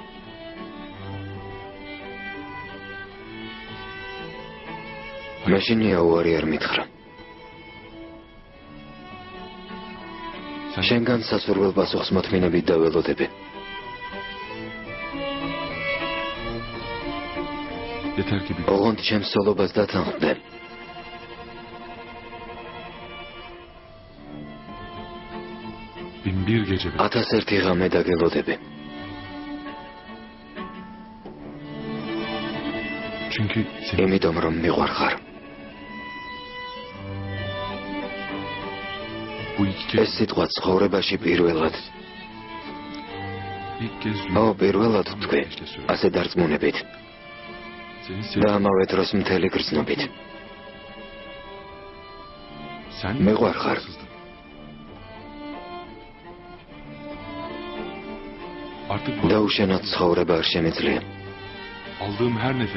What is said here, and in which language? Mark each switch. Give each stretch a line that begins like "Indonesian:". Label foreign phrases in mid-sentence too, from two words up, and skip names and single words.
Georgian: მაშინია უარი არ მითხრა. შენგან სასურველ პასუხს მოთმინებით დაველოდები. ოღონდ ჩემს ცოლობას დათანხმდე.
Turkish: Bir gece
Georgian: 1001 ღამე დაგელოდები. Çünkü იმიტომ რომ მიყვარხარ.
Turkish: bu iki
Georgian: ეს სიტყვა ცხოვრებაში პირველად.
Turkish: ilk kez
Georgian: პირველად თქვი, ასე დარწმუნებით. და ამავე დროს მთელი გრძნობით. sen მიყვარხარ. artık დაუშენოთ ცხოვრება არ შემიძლია.
Turkish: aldığım her nefes